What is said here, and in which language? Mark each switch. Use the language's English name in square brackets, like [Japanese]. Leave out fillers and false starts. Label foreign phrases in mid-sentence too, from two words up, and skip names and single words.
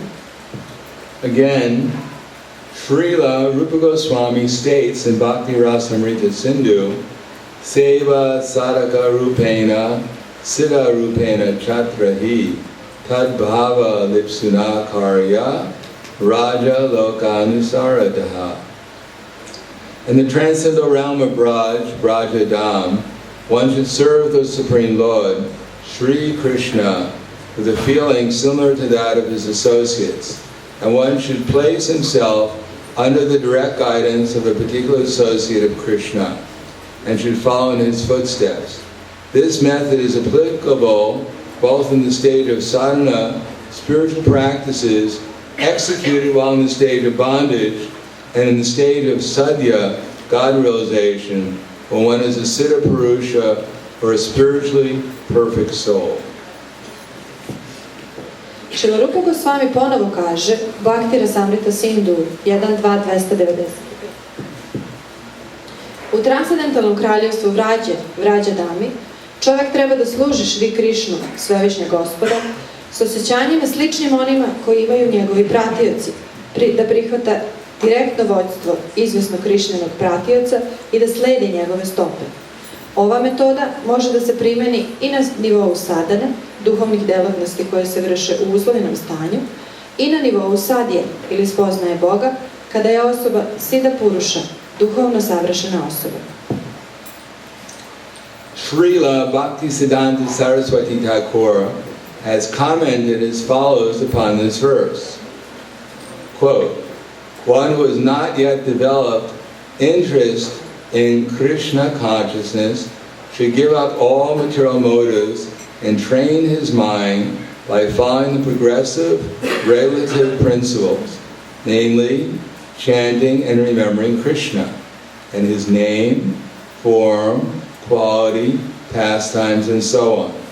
[English] Again, Srila Rupa Goswami states in Bhakti Rasamrita Sindhu [Sanskrit] Seva sadaka rupena, siddha rupena chatrahi, tad bhava lipsuna karya, raja lokanusaradaha. [English] In the transcendental realm of Brajadam, one should serve the Supreme Lord, Sri Krishna, with a feeling similar to that of his associates, and one should place himself under the direct guidance of a particular associate of Krishna, and should follow in his footsteps. This method is applicable both in the stage of sadhana, spiritual practices, executed while in the stage of bondage, and in the stage of sadhya, God realization, when one is a [Sanskrit] siddha purusha, [English] or a spiritually perfect soul. [Serbian] Fruska Goswami ponovo kaže, Bhakti Rasamrita Sindhu 1.2.290. U transcendentalnom kraljevstvu Vrađadami, čovjek treba da služi Šri Krišnu, svevišnjeg Gospoda, s osjećanjima sličnim onima koji imaju njegovi pratioci, da prihvata direktno vođstvo izvjesnog Krišnenog pratioca i da sledi njegove stope. Ova metoda može da se primeni i na nivou sadhane, duhovnih delatnosti koje se vrše u uzlovljenom stanju, i na nivou sadje ili spoznaje Boga, kada je osoba [Sanskrit] siddha purusha, [Serbian] duhovno savršena osoba. [English] Srila Bhaktisiddhanta Saraswati Thakur has commented as follows upon this verse. Quote, one who has not yet developed interest in Krishna consciousness should give up all material motives and train his mind by following the progressive relative principles, namely chanting and remembering Krishna and his name, form, quality, pastimes, and so on.